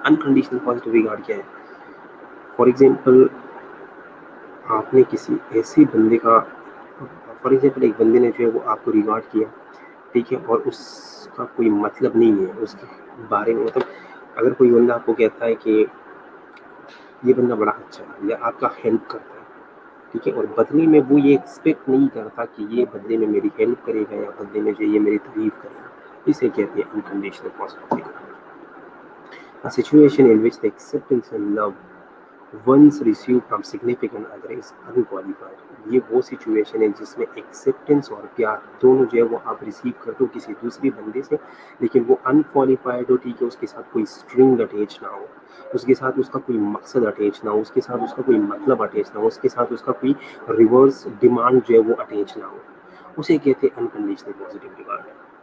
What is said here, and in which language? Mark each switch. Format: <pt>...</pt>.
<hi>Unconditional positive regard क्या है? For example, आपने किसी ऐसे बंदे का, फॉर एग्जांपल एक बंदे ने जो है वो आपको रिगार्ड किया, ठीक है, और उसका कोई मतलब नहीं है उसके बारे में, मतलब अगर कोई बंदा आपको कहता है कि ये बंदा बड़ा अच्छा है या आपका हेल्प करता है, ठीक है, और बदले में वो ये एक्सपेक्ट नहीं करता कि ये बदले में मेरी हेल्प करेगा या बदले में जो ये मेरी तारीफ करेगा, इसे कहते हैं unconditional positive regard.</hi> <en>A situation in which the acceptance and love once received from significant other is unqualified.</en> <hi>ये वो सिचुएशन है जिसमें एक्सेप्टेंस और प्यार दोनों जो है वो आप रिसीव करते हो किसी दूसरे बंदे से, लेकिन वो अनक्वालिफाइड हो। ठीक है, उसके साथ कोई स्ट्रिंग अटैच ना हो, उसके साथ उसका कोई मकसद अटैच ना हो, उसके साथ उसका कोई मतलब अटैच ना हो, उसके साथ उसका कोई रिवर्स डिमांड जो है वो अटैच ना हो, उसे कहते हैं अनकंडीशनल पॉजिटिव रिगार्ड।</hi>